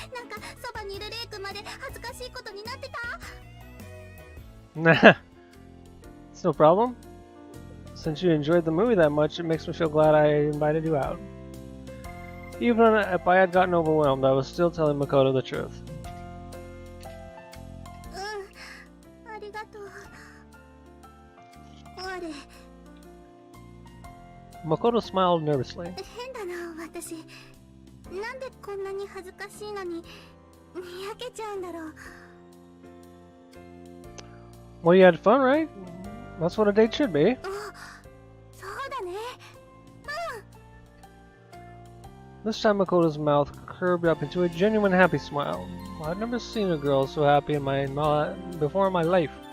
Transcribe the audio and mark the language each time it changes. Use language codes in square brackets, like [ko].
[ja] なんかそばにいるレイ君まで恥ずかしいことになってた。 [en] Nah, it's no problem. Since you enjoyed the movie that much, it makes me feel glad I invited you out. Even if I had gotten overwhelmed, I was still telling Makoto the truth. [ja] ありがとう。あれ。 [en] Makoto smiled nervously. [ja] 変だな、私。なんでこんなに恥ずかしいのに、にやけちゃうんだろう。 [en] Well, you had fun, right? That's what a date should be. [ja] そうだね。 [en] This time Makoto's mouth curved up into a genuine happy smile. I'd never seen a girl so happy before in my life.